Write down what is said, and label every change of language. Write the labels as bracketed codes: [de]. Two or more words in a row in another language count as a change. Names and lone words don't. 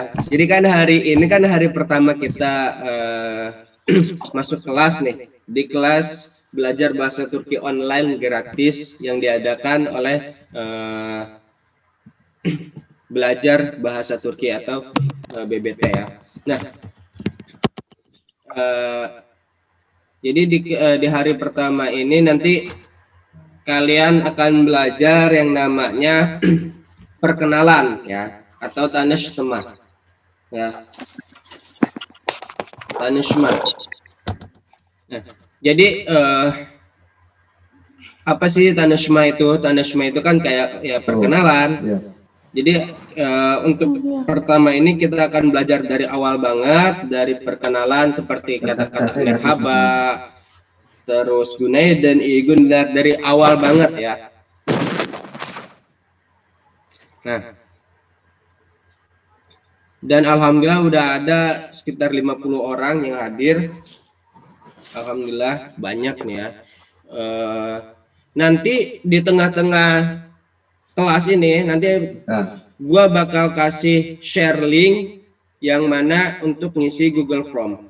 [id] Jadi kan hari ini kan hari pertama kita masuk kelas nih, di kelas belajar bahasa Turki online gratis yang diadakan oleh belajar bahasa Turki atau BBT ya. Nah, jadi di hari pertama ini nanti kalian akan belajar yang namanya perkenalan ya, atau tanışma ya, tanışma. Nah, jadi apa sih tanışma itu? Tanışma itu kan kayak ya perkenalan. Jadi untuk pertama ini kita akan belajar dari awal banget, dari perkenalan seperti kata-kata merhaba, terus [tr] günaydın, iyi günler, [id] dari awal banget ya. Nah, dan alhamdulillah udah ada sekitar 50 orang yang hadir. Alhamdulillah banyak nih ya. Nanti di tengah-tengah kelas ini nanti gua bakal kasih [en] share link [id] yang mana untuk ngisi Google Form.